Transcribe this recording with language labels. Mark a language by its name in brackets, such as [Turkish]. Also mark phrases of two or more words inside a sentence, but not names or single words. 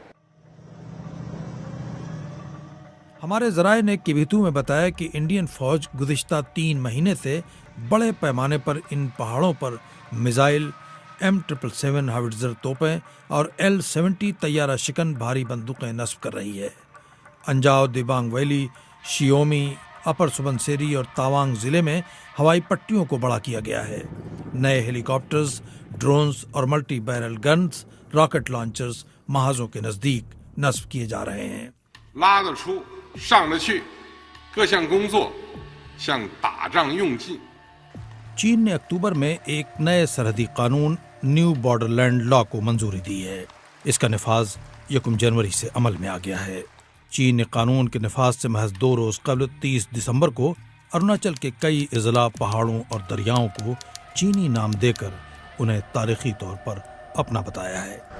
[Urdu] ہمارے ذرائع نے کبیتھو میں بتایا کہ انڈین فوج گزشتہ 3 مہینے سے بڑے پیمانے پر ان پہاڑوں پر میزائل، M777 ہاوٹزر توپیں اور L-70 طیارہ شکن بھاری بندوقیں نصب کر رہی ہے. انجاؤ، دبانگ ویلی، شیومی، اپر سبنسری اور توانگ ضلعے میں ہوائی پٹیوں کو بڑا کیا گیا ہے. نئے ہیلی کاپٹرز، ڈرونز اور [English] multi barrel guns, rocket launchers [Urdu] محاذوں کے نزدیک نصب کیے جا رہے ہیں. [Chinese] 拉得出上得去，各项工作像打仗用尽。 [Urdu] چین نے اکتوبر میں ایک نئے سرحدی قانون نیو بارڈرلینڈ لا کو منظوری دی ہے. اس کا نفاذ 1 جنوری سے عمل میں آ گیا ہے. چین نے قانون کے نفاذ سے محض 2 روز قبل 30 دسمبر کو اروناچل کے کئی اضلاع، پہاڑوں اور دریاؤں کو چینی نام دے کر انہیں تاریخی طور پر اپنا بتایا ہے.